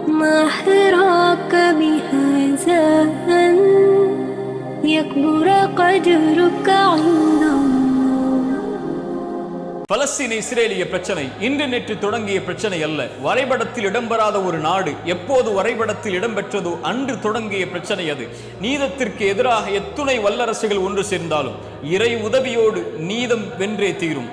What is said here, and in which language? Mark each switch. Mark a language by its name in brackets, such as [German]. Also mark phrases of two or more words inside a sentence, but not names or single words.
[Arabic] ما حراك بهذا أن يكبر قدرك عند الله. [Tamil] பலஸ்தீன இஸ்ரேலிய பிரச்சனை இன்று நேற்று தொடங்கிய பிரச்சனை அல்ல. வரைபடத்தில் இடம்பெறாத ஒரு நாடு எப்போது வரைபடத்தில் இடம்பெற்றதோ அன்று தொடங்கிய பிரச்சனை அது. நீதத்திற்கு எதிராக எத்துணை வல்லரசுகள் ஒன்று சேர்ந்தாலும் இறை உதவியோடு நீதம் வென்றே தீரும்.